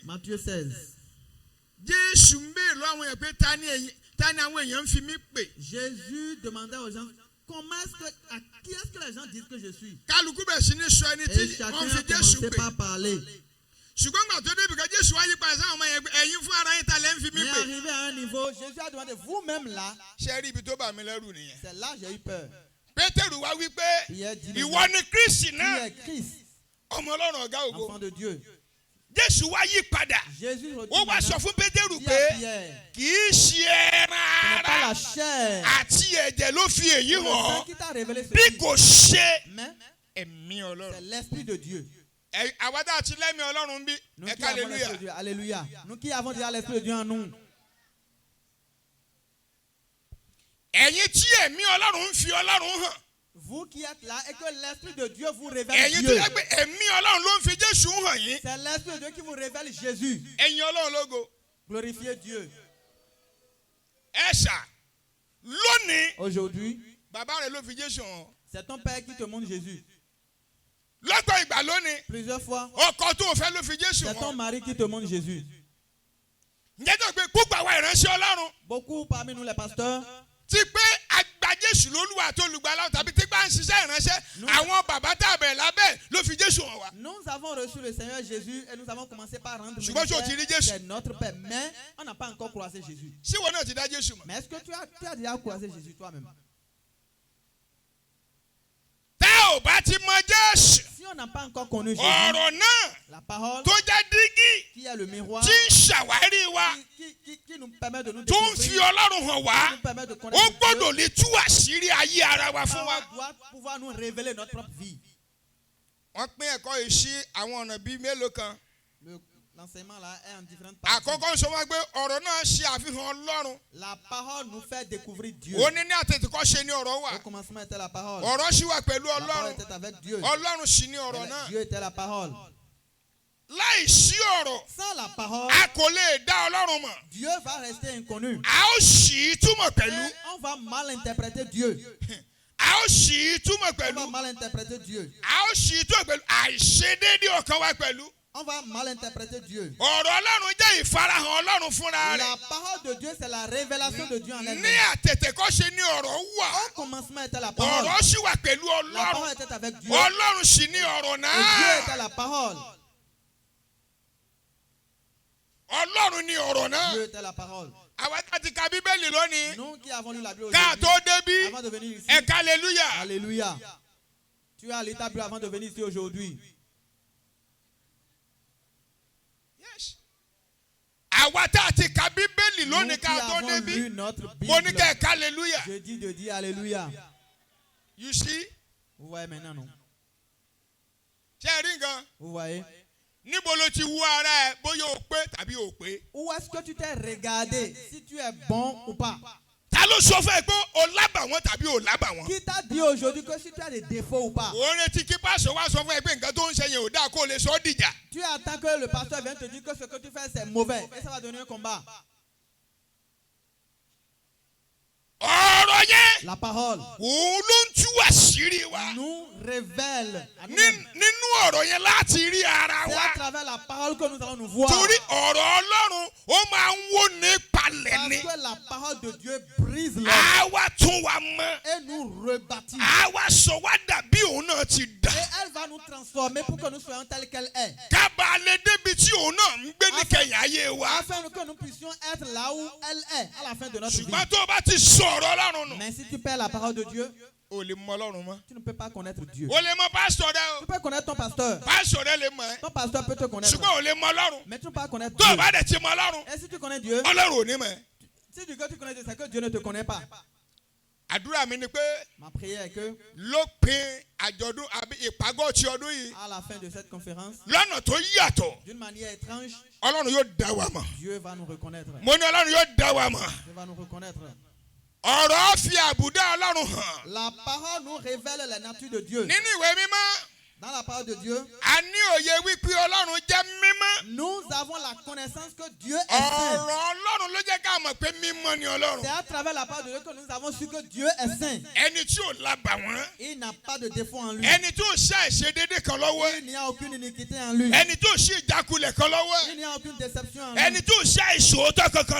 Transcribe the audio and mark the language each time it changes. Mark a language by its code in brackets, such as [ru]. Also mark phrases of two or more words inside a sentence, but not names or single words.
[fr] Matthieu 16. [yo] Jésù ń béèrè lọ́wọ́ àwọn èèyàn pé ta ni àwọn èèyàn ń fi mí pè. [fr] Jésus demandait aux gens, à qui est-ce que les gens disent que je suis? [yo] kálukú bẹ̀ sí ní sọ ẹni [fr] Et [yo] tí [fr] chacun [yo] wọ́n [fr] a [yo] fi Jésù [fr] commencé [yo] pè. [fr] par parler. [yo] ṣùgbọ́n gbà tó débi kan Jésù wá yí padà sáwọn ọmọ yẹn pé ẹ̀yin fún ara yín ta lẹ́ ń fi mí [fr] Mais [yo] pè. [fr] arrivé à un niveau, Jésus a demandé, vous-même là, [yo] ṣé rí ibi tó bà mí lẹ́rù nìyẹn. [fr] c'est là que j'ai eu peur. [yo] Pétérù wá wí pé [fr] Pierre dit, [yo] ìwọ ni Kristi [fr] qui [yo] náà [fr] est Christ, [yo] ọmọ Ọlọ́run ọ̀gá ògo. [fr] enfant de Dieu. [yo] Jésù wá yí padà [fr] Jésus [yo] ó wá sọ fún Pétérù [fr] dit [yo] pé [fr] à Pierre, [yo] kì í ṣe ẹran [fr] ce n'est pas [yo] ara [fr] la chair [yo] àti ẹ̀jẹ̀ ló fi èyí [fr] le [yo] hàn [fr] sang qui t'a révélé [yo] bí [fr] ceci, [yo] kò ṣe [fr] mais [yo] ẹ̀mí [fr] c'est [yo] Ọlọ́run. [fr] l'Esprit de Dieu. [yo] àwa tá a ti lẹ́mí Ọlọ́run bí [fr] Nous [yo] ẹ [fr] qui avons l'Esprit de [yo] hallelujah. [fr] Dieu, alléluia. Nous qui avons déjà l'Esprit de Dieu en nous. [yo] ẹ̀yin tí ẹ̀mí Ọlọ́run ń fi Ọlọ́run hàn. [fr] Vous qui êtes là et que l'Esprit de Dieu vous révèle [yo] ẹ̀yin tó [fr] Dieu. [yo] yẹ pé ẹ̀mí Ọlọ́run ló ń fi Jésù hàn yín. [fr] C'est l'Esprit de Dieu qui vous révèle Jésus. [yo] ẹ̀yin Ọlọ́run lógo. [fr] Glorifiez Dieu. [yo] ẹ ṣá lónìí [fr] Aujourd'hui, [yo] bàbá rẹ ló fi Jésù hàn. [fr] c'est ton Père qui te montre Jésus. [yo] lọ́gbọ̀n ìgbà lónìí [fr] Plusieurs fois, [yo] ọkọ tó o fẹ́ ló fi Jésù [fr] c'est ton [yo] hàn. [fr] mari qui te montre Jésus. [yo] ǹjẹ́ tó gbé púpọ̀ àwa ìránṣẹ́ Ọlọ́run [fr] Beaucoup parmi nous les pasteurs, [yo] ti pé àgbà Jésù lólúwa tó lùgbàlà tàbí tí bá ń ṣiṣẹ́ ìránṣẹ́ àwọn bàbá tá a bẹ̀ lábẹ́ ló fi Jésù hàn wá. [fr] nous avons reçu le Seigneur Jésus et nous avons commencé par rendre Je vois que tu dis Jésus. c'est notre Père. Mais on n'a pas encore croisé Jésus. [yo] ṣé wọn náà ti dá Jésù mọ̀. [fr] Mais est-ce que tu as déjà croisé Jésus toi-même? [yo] tẹ́ ò bá ti mọ Jésù [fr] Si on n'a pas encore connu Jésus, [yo] ọ̀rọ̀ náà [fr] la parole [yo] tó jẹ́ dígí [fr] qui est le miroir, [yo] tí ń ṣàwárí wa [fr] qui nous permet de nous [yo] tó ń fi [fr] découvrir, [yo] Ọlọ́run hàn wá [fr] qui nous permet de [yo] ó [fr] connaître [yo] gbọ́dọ̀ [fr] Dieu, [yo] lè tú àṣírí ayé ara wa [fr] la [yo] fún wa. [fr] parole doit pouvoir nous révéler notre propre vie. [yo] wọ́n pín ẹ̀kọ́ yìí sí àwọn ọ̀nà bíi mélòó kan. [fr] L'enseignement là est en différentes parties. [yo] àkọ́kọ́ ń sọ wá pé ọ̀rọ̀ náà ṣe àfihàn Ọlọ́run. [fr] La parole nous fait découvrir Dieu. [yo] ó ní àtètèkọ́ ṣe ní ọ̀rọ̀ wà. [fr] Au commencement était la parole. [yo] ọ̀rọ̀ sì wà pẹ̀lú [fr] La parole [yo] Ọlọ́run. [fr] était avec Dieu. [yo] Ọlọ́run sì ní ọ̀rọ̀ náà. [fr] Dieu était la parole. [yo] láì sí ọ̀rọ̀ [fr] Sans la parole, [yo] a kò lè dá Ọlọ́run mọ̀. [fr] Dieu va rester inconnu. [yo] a ó sì í túmọ̀ pẹ̀lú. [fr] Et on va mal interpréter Dieu. [yo] a ó sì í túmọ̀ [fr] On [yo] pẹ̀lú. [fr] va mal interpréter Dieu. [yo] a ó sì í túmọ̀ pẹ̀lú àìṣedéédé ọkàn wa pẹ̀lú. [fr] On va mal interpréter Dieu. [yo] ọ̀rọ̀ Ọlọ́run jẹ́ ìfarahàn Ọlọ́run fúnra [fr] La [yo] rẹ̀. [fr] parole de Dieu, c'est la révélation de Dieu en [yo] ní [fr] elle-même. [yo] àtètèkọ́ ṣe ní ọ̀rọ̀ wà. [fr] Au commencement était la parole. [yo] ọ̀rọ̀ sì wà pẹ̀lú [fr] La parole [yo] Ọlọ́run. [fr] était avec Dieu. [yo] Ọlọ́run sì ní ọ̀rọ̀ [fr] Et Dieu [yo] náà. [fr] était la parole. [yo] Ọlọ́run ní ọ̀rọ̀ náà. [fr] Dieu était la parole. [yo] àwa tá ti ka Bíbélì lónìí. [fr] Nous qui avons lu la Bible [yo] ká [fr] aujourd'hui, [yo] tó débí [fr] avant de venir ici, [yo] ẹ̀ka hallelujah. [fr] alléluia. Tu as lu ta Bible avant de venir ici aujourd'hui. [yo] Yes. àwa tá a ti ka Bíbélì [fr] Nous [yo] lónìí [fr] qui [yo] ká tó [fr] avons [yo] débí. [fr] lu notre [yo] mo ní [fr] Bible, [yo] ká ẹ̀ka hallelujah. [fr] je dis de dire alléluia. [en] you see [fr] Vous voyez maintenant, non? [yo] ṣe é rí nǹkan. [fr] Vous voyez? [yo] níbo ló ti wú ara ẹ bóyá o pé tàbí o pé. [fr] Où est-ce que tu t'es regardé? Si tu es bon ou pas? [yo] ta ta ló sọ fún ẹ pé o lábàwọ́n tàbí o lábàwọ́n. [fr] Qui t'a dit aujourd'hui que si tu as des défauts ou pas? [yo] òun retí kí pásọ wá sọ fún ẹ pé nǹkan tó ń ṣe yẹn ò dáa kó o lè sọ ọ́ dìjà. [fr] Tu attends que le pasteur vienne te dire que ce que tu fais c'est mauvais et ça va donner un combat. [yo] ọ̀rọ̀ yẹn [fr] La parole [yo] òun ló ń tú àṣírí wa. [fr] nous révèle à nous-mêmes. [yo] nínú ọ̀rọ̀ yẹn láti rí ara [fr] C'est [yo] wa. [fr] à travers la parole que nous allons nous voir. [yo] torí ọ̀rọ̀ Ọlọ́run ó máa ń wó ní palẹ̀ [fr] Parce [yo] ni. [fr] que la parole de Dieu brise l'homme [yo] á wá tún wa mọ́. [fr] et nous rebâtit. [yo] á wá sọ wá dàbí òun náà ti dà. [fr] Et elle va nous transformer pour que nous soyons tels qu'elle est. [yo] kábàá lè débi tí òun náà ń gbé ní kẹyìn ayé wa. [fr] Afin que nous puissions être là où elle est à la fin de notre vie. [yo] ṣùgbọ́n tó o bá ti sọ̀rọ̀ Ọlọ́run nù. [fr] Mais si tu perds la parole de Dieu, [yo] o lè mọ Ọlọ́run mọ́. [fr] tu ne peux pas connaître Dieu. [yo] o lè mọ pásítọ̀ rẹ o. [fr] Tu peux connaître ton pasteur. [yo] pásítọ̀ rẹ lè mọ ẹ. [fr] Ton pasteur peut te connaître. [yo] ṣùgbọ́n o lè mọ Ọlọ́run. [fr] Mais tu ne peux pas connaître [yo] tó o [fr] Dieu. [yo] bá dẹ̀ ti mọ Ọlọ́run. [fr] Et si tu connais Dieu, [yo] Ọlọ́run ò ní mọ̀ ẹ́. [fr] si tu dis que tu connais Dieu, c'est que Dieu ne te connaît pas. [yo] àdúrà mi ni pé [fr] Ma prière est que [yo] lópin àjọ̀dún àbí ìpàgọ́ ti ọdún yìí [fr] à la fin de cette conférence, [yo] lọ́nà tó yàtọ̀ [fr] d'une manière étrange, [yo] Ọlọ́run yóò dá wa mọ̀. [fr] Dieu va nous reconnaître. [yo] mo ní Ọlọ́run yóò dá wa mọ̀. [fr] Dieu va nous reconnaître. [yo] ọ̀rọ̀ fi àbùdá Ọlọ́run hàn. [fr] La parole nous révèle la nature de Dieu. [yo] nínú ìwé mímọ́ [fr] Dans la parole de Dieu, [yo] a ní òye wípé Ọlọ́run jẹ́ mímọ́. [fr] nous avons la connaissance que Dieu est saint. [yo] ọ̀rọ̀ Ọlọ́run ló jẹ́ ká mọ̀ pé mímọ́ ni Ọlọ́run. [fr] C'est à travers la parole de Dieu que nous avons su que Dieu est saint. [yo] ẹni tí ò lábàwọ́n. [fr] Il n'a pas de défaut en lui. [yo] ẹni tí ò ṣe àìṣedéédé kan lọ́wọ́. [fr] Il n'y a aucune iniquité en lui. [yo] ẹni tí ò ṣe ìjákulẹ̀ kan lọ́wọ́. [fr] Il n'y a aucune déception en lui. [yo] ẹni tí ò ṣe àìṣòótọ́ kankan